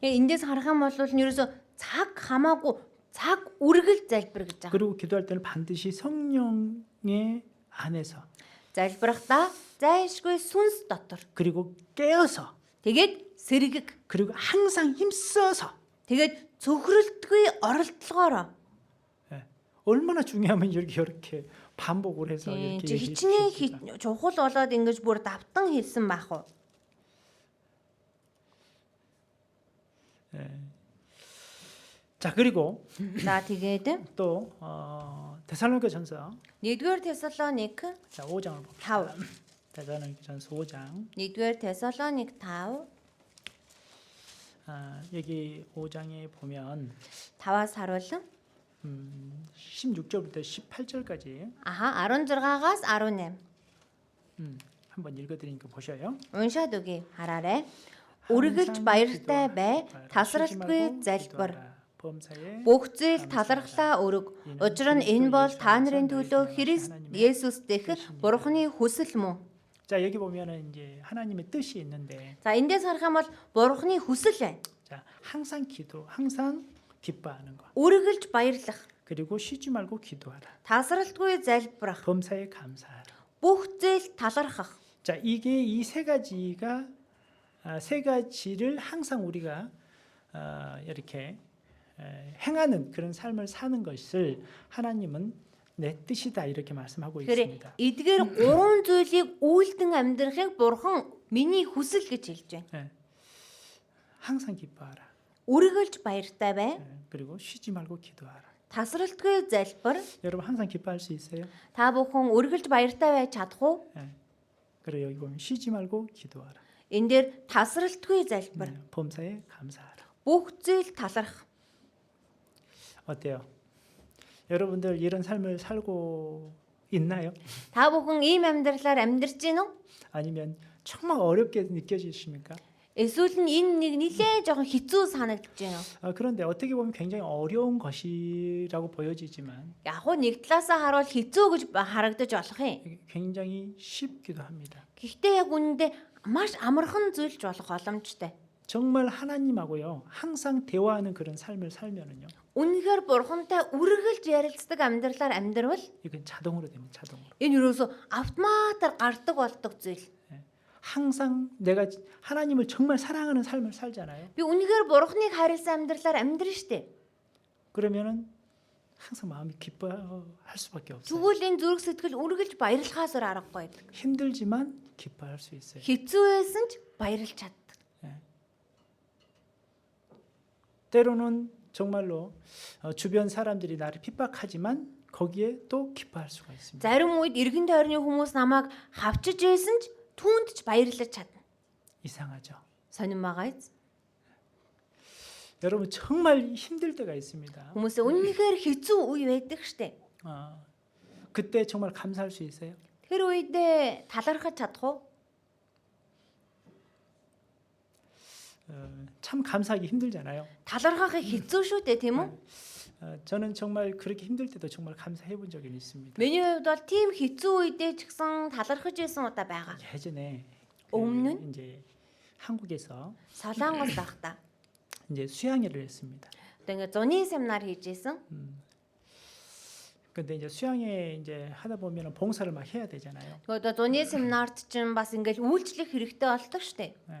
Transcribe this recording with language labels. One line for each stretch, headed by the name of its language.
Mongolian: Эндээс харах юм бол нь ерөөсө цаг хамаагүй цаг үргэлж залбир гэж байгаа.
Korean: 그리고 기도할 때는 반드시 성령의 안에서
Mongolian: Залбирахдаа зайлшгүй сүнс дотор.
Korean: 그리고 깨어서
Mongolian: Тэгээд сэргэг.
Korean: 그리고 항상 힘써서
Mongolian: Тэгээд цөхрөлтгүй оролдлогоороо.
Korean: 얼마나 중요하면 이렇게 반복을 해서 이렇게
Mongolian: хичнээн чухал болоод ингэж бүр давтан хэлсэн байх уу?
Korean: 자 그리고
Mongolian: За тэгээд
Korean: 또 데살로니가전서
Mongolian: 1-р Тесалоник
Korean: 자 5장을 봅시다.
Mongolian: 5.
Korean: 데살로니가전서 5장
Mongolian: 1-р Тесалоник 5.
Korean: 여기 5장에 보면
Mongolian: 5-аас харуулсан.
Korean: 16절부터 18절까지
Mongolian: 16-аас 18.
Korean: 한번 읽어드리니까 보셔요.
Mongolian: Уншаад өгье. Хараарай. Үргэлж баяртай бай, тасралтгүй залбир. Бүх зүйл талархлаа өрөг. Учир нь энэ бол та нарын төлөө Христ Есүс дэх Бурхны хүсэл мөн.
Korean: 자 여기 보면은 이제 하나님의 뜻이 있는데
Mongolian: За эндээс харах юм бол Бурхны хүсэл байна.
Korean: 자 항상 기도, 항상 기뻐하는 것.
Mongolian: Үргэлж баярлах,
Korean: 그리고 쉬지 말고 기도하라.
Mongolian: тасралтгүй залбирах,
Korean: 범사에 감사하라.
Mongolian: бүх зүйл талархах.
Korean: 자 이게 이 세 가지가 세 가지를 항상 우리가 이렇게 행하는 그런 삶을 사는 것을 하나님은 내 뜻이다 이렇게 말씀하고 있습니다.
Mongolian: Эдгээр гурван зүйлийг үйлдэн амьдрахыг Бурхан миний хүсэл гэж хэлж байна.
Korean: 항상 기뻐하라.
Mongolian: Үргэлж баяртай бай.
Korean: 그리고 쉬지 말고 기도하라.
Mongolian: Тасралтгүй залбир.
Korean: 여러분 항상 기뻐할 수 있어요?
Mongolian: Та бүхэн үргэлж баяртай байж чадах уу?
Korean: 그리고 여기 보면 쉬지 말고 기도하라.
Mongolian: Энэ дээр тасралтгүй залбир.
Korean: 범사에 감사하라.
Mongolian: Бүх зүйл таларх.
Korean: 어때요? 여러분들 이런 삶을 살고 있나요?
Mongolian: Та бүхэн ийм амьдралаар амьдарч байна уу?
Korean: 아니면 정말 어렵게 느껴지십니까?
Mongolian: Эсвэл нь энэ нэг нэлээд жоохон хэцүү санагдаж байна.
Korean: 그런데 어떻게 보면 굉장히 어려운 것이라고 보여지지만
Mongolian: Яг уу нэг талаасаа харуул хэцүү гэж харагдаж болох юм.
Korean: 굉장히 쉽기도 합니다.
Mongolian: Гэхдээ яг үнэндээ маш амархан зүйлж болох боломжтой.
Korean: 정말 하나님하고요 항상 대화하는 그런 삶을 살면은요
Mongolian: Үнэхээр Бурхантай үргэлж ярилцдаг амьдралаар амьдрвал
Korean: 이건 자동으로 되면 자동으로
Mongolian: энэ юусоо автоматар гардаг болдог зүйл.
Korean: 항상 내가 하나님을 정말 사랑하는 삶을 살잖아요. Би үнэхээр Бурханыг хайрлсан амьдралаар амьдрын штэ. 그러면은 항상 마음이 기뻐할 수밖에 없어요.
Mongolian: Тэгвэл энэ зүрх сэтгэл үргэлж баярлахаас өөр аргагүй байдаг.
Korean: 힘들지만 기뻐할 수 있어요.
Mongolian: Хэцүү байсан ч баярлж чаддаг.
Korean: 때로는 정말로 주변 사람들이 나를 핍박하지만 거기에 또 기뻐할 수가 있습니다.
Mongolian: Зарим үед эргэн тойрны хүмүүс намайг хавчиж байсан ч түүнд ч баярлаж чадна.
Korean: 이상하죠.
Mongolian: Сонин байгаач.
Korean: 여러분 정말 힘들 때가 있습니다.
Mongolian: Хүмүүсээ үнэхээр хэцүү үе байдаг штэ.
Korean: 그때 정말 감사할 수 있어요.
Mongolian: Тэр үедээ талархаж чадах уу?
Korean: 참 감사하기 힘들잖아요.
Mongolian: Талархахыг хэцүү шүү дээ, тийм үү?
Korean: 저는 정말 그렇게 힘들 때도 정말 감사해 본 적이 있습니다.
Mongolian: Миний хувьд бол тийм хэцүү үедээ ч гэсэн талархаж байсан удаа байгаа.
Korean: 예전에
Mongolian: өмнө нь
Korean: 이제 한국에서
Mongolian: Солонгос байхдаа
Korean: 이제 수양회를 했습니다.
Mongolian: одоо ингээ зуны семинар хийж исэн.
Korean: 근데 이제 수양회 이제 하다 보면은 봉사를 막 해야 되잖아요.
Mongolian: Одоо зуны семинарт чинь бас ингээл үйлчлэх хэрэгтэй болдог штэ.